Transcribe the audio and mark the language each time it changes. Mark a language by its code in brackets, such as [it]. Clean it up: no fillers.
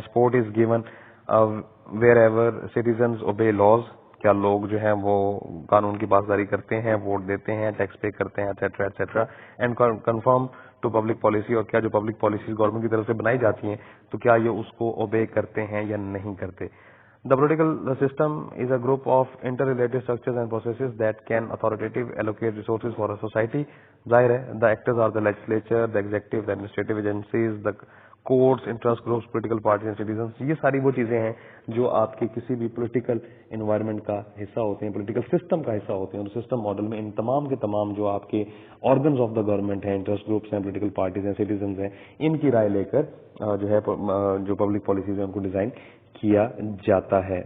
[en] Support is given wherever citizens obey laws. [ur] کیا لوگ جو ہیں وہ قانون کی پاسداری کرتے ہیں، ووٹ دیتے ہیں، ٹیکس پے کرتے ہیں، et cetera et cetera. [en] And conform to public policy. [ur] اور کیا جو پبلک پالیسیز گورنمنٹ کی طرف سے بنائی جاتی ہیں تو کیا یہ اس کو اوبے کرتے ہیں یا نہیں کرتے. [en] The political system is a group of interrelated structures and processes that can authoritative allocate resources for a society. [ur] ظاہر ہے [en] the actors are the legislature, the executive, the administrative agencies, the courts, interest groups, political parties and citizens. [ur] یہ ساری وہ چیزیں ہیں جو آپ کے کسی بھی پولیٹیکل انوائرمنٹ کا حصہ ہوتے ہیں, پولیٹیکل سسٹم کا حصہ ہوتے ہیں. اور سسٹم ماڈل میں ان تمام کے تمام جو آپ کے آرگنز آف دا گورنمنٹ ہیں, انٹرسٹ گروپس ہیں, پولیٹیکل پارٹیز ہیں, سٹیزنز ہیں, ان کی رائے لے کر جو ہے جو پبلک پالیسیز ہیں ان کو ڈیزائن کیا جاتا ہے.